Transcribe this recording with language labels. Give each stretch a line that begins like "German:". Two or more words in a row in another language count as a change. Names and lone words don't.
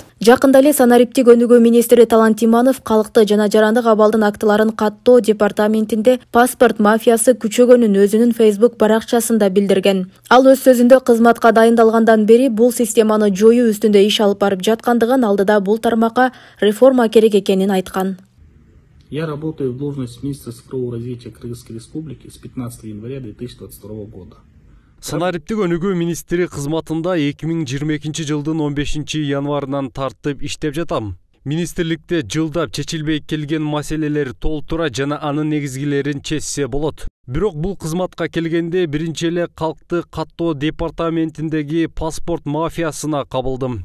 Kyrgyz: Жакында эле Санариптик өнүгүү министри Талант Иманов калыкты жана жарандык абалдын актыларын каттоо департаментинде паспорт мафиясы күчөгөнүн өзүнүн Facebook баракчасында билдирген. Ал өз сөзүндө кызматка дайындалгандан бери бул системаны жоюу үстүндө иш алып барып жаткандыгын, алдыда бул тармакка реформа керек экенин айткан.
Russian: Я работаю в должности министра цифрового развития Кыргызской Республики с 15 января 2022 года.
Kyrgyz: Санариптик өнүгүү министри кызматында 2022 жылдын 15 январынан тартып иштеп жатам. Министрликте жылдап чечилбей келген маселелер толтура жана анын негизгилерин чечсе болот. Бирок бул кызматка келгенде биринчи эле калкты каттоо департаментиндеги паспорт мафиясына кабылдым.